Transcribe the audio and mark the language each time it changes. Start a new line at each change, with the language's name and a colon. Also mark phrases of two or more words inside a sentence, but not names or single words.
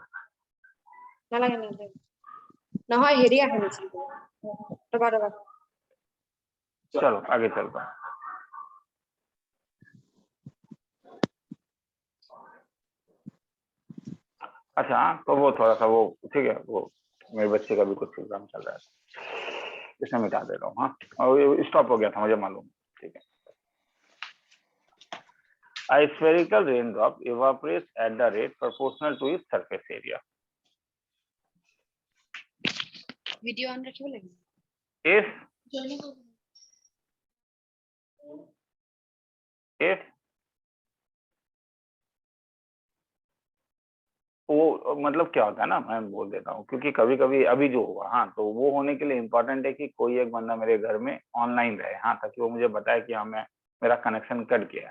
Assamese: নালাগে নালাগে নহয় হেৰি আহে নিচি ৰবা ৰবা
Hindi: चलो आगे चलता है। अच्छा हाँ, तो वो थोड़ा सा वो ठीक है, वो मेरे बच्चे का भी कुछ प्रोग्राम चल रहा है, इसमें मिटा दे रहा हूँ। हाँ, और स्टॉप हो गया था, मुझे मालूम, ठीक है।
English: A spherical raindrop evaporates at the rate proportional to its surface area. video on
Assamese: রাখিব লাগিব
English: If 8।
Hindi: वो मतलब क्या होता है ना, मैं बोल देता हूँ, क्योंकि कभी कभी अभी जो हुआ, हाँ, तो वो होने के लिए इम्पोर्टेंट है कि कोई एक बंदा मेरे घर में ऑनलाइन रहे, हाँ, ताकि वो मुझे बताए कि हाँ मैं मेरा कनेक्शन कट गया है।